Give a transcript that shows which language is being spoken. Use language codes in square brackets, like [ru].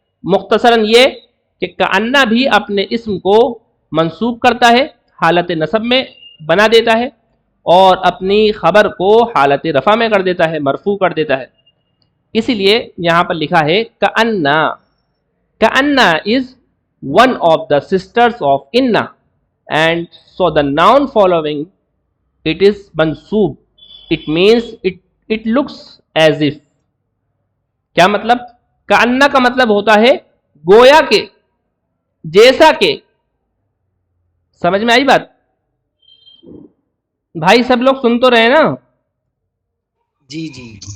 [ur] مختصراً یہ کہ کأنہ بھی اپنے اسم کو منصوب کرتا ہے، حالت نصب میں بنا دیتا ہے، اور اپنی خبر کو حالت رفع میں کر دیتا ہے، مرفوع کر دیتا ہے. اسی لیے یہاں پر لکھا ہے کأنہ. [en] کأنہ is one of the sisters of inna and so the noun following it is mansoob. It means it looks as if. [ur] کیا مطلب؟ کأنہ کا مطلب ہوتا ہے گویا کہ، جیسا کہ. سمجھ میں آئی بات؟ بھائی سب لوگ سن تو رہے نا؟ جی جی.